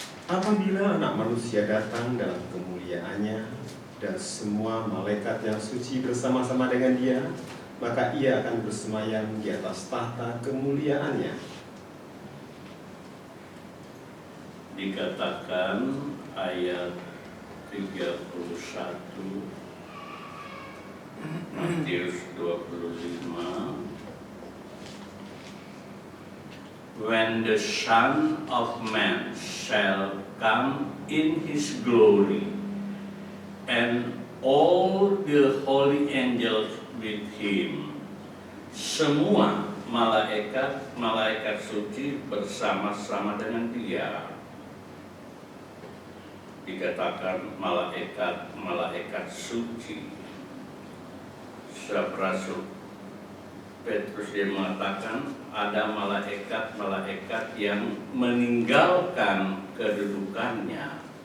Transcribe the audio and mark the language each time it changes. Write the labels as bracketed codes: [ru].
[id] Apabila Anak Manusia datang dalam kemuliaannya dan semua malaikat yang suci bersama-sama dengan Dia, maka Ia akan bersemayam di atas tahta kemuliaannya. Dikatakan ayat 31 Matius 25, [en] when the Son of Man shall come in his glory, and all the holy angels with him. [id] Semua malaikat suci bersama-sama dengan Dia. Dikatakan malaikat suci. Rasul Petrus dia mengatakan ada malaikat yang meninggalkan kedudukannya.